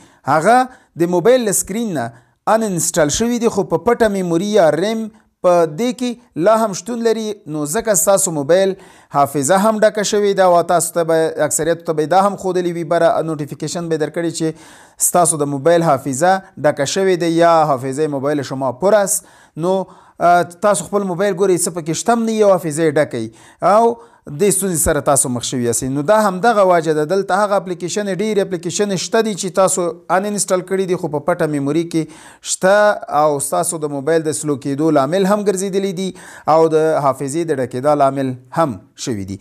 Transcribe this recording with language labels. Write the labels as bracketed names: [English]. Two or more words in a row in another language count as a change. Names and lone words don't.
[Pashto] هغه د موبایل له سکرین نه ان انسټال شوي دي، خو په پټه میموري یا ریم په دې کې لا هم شتون لري. نو ځکه ستاسو موبایل حافظه هم ډکه شوې ده او تاسو ته به اکثریتو ته به دا هم ښودلی وي بره نوټیفیکیشن به درکړي چې ستاسو د موبایل حافظه ډکه شوې ده یا [Persian] حافظه موبایل شما پر است. [Pashto] نو تاسو خپل موبایل ګورئ څه پکې شته هم نه یو حافظه یې ډکئ او دې ستونزې سره تاسو مخ شوي یاستئ. نو دا همدغه وجه ده. دلته هغه اپلیکیشن ډېرې اپلیکیشن شته دي چې تاسو ان انسټال کړي دي خو په پټه میموري کې شته او ستاسو د موبایل د سلو کېدو لامل هم ګرځېدلی دي او د حافظې د ډکېدا لامل هم شوي دي.